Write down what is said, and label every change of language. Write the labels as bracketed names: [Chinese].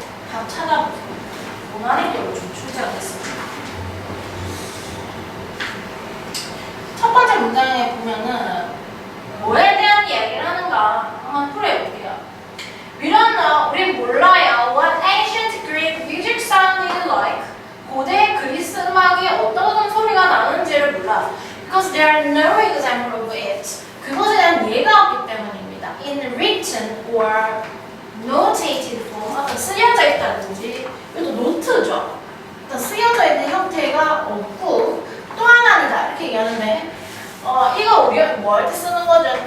[Korean] 다 찾아보세요. 고난이도로 좀 출제가 됐습니다. 첫 번째 문장에 보면은 뭐에 대한 이야기를 하는가 한번 풀어볼게요. [English] We don't know, [Korean] 우린 몰라요. [English] What ancient Greek music sounded like. [Korean] 고대 그리스 음악이 어떤 소리가 나는지를 몰라. [English] Because there are no example of it. [Korean] 그것에 대한 예가 없기 때문입니다. [English] In written or notated form, [Korean] 어떤 쓰여져 있다든지, 이것도 노트죠. 어떤 쓰여져 있는 형태가 없고 또 하나니다 이렇게 얘기하는데, 이거 우리 뭐 할 때 쓰는 거죠?